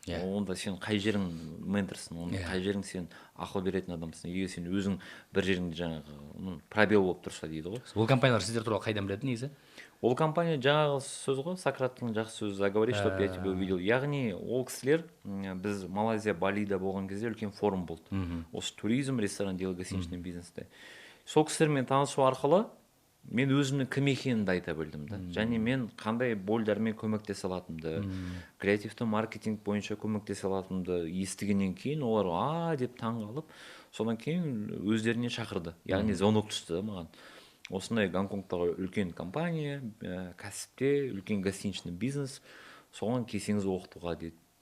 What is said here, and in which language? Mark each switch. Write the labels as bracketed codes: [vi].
[kk] Онда сен қай жерің менторсың, онда қай жерің сен ақыл беретін адамсың. Егер сен өзің бір жеріңде жаңағы пробел болып тұрса дейді ғой. Ол компаниялар сіздер туралы қайдан біледі негізі? Ол компания жаңағы сөз ғой, Сократтың жақсы сөзі, [ru] заговори, чтоб я тебя увидел. [kk] Яғни ол кісілер, біз Малайзия, Балида болған кезде үлкен форум болды. Осы туризм, ресторан, дело гостиничный бизнесте. Сол кісілермен танысу арқылы мен өзімнің кім екенімді айта білдім да. Және мен қандай болдармен көмектесе алатынымды, креативті маркетинг бойынша көмектесе алатынымды естігеннен кейін олар деп таңғалып, содан кейін өздеріне шақырды. Яғни звонок түсті маған. Осындай Гонконгтағы үлкен компания, кәсіпте, үлкен гостиничный бизнес, соған келсеңіз оқытуға деді.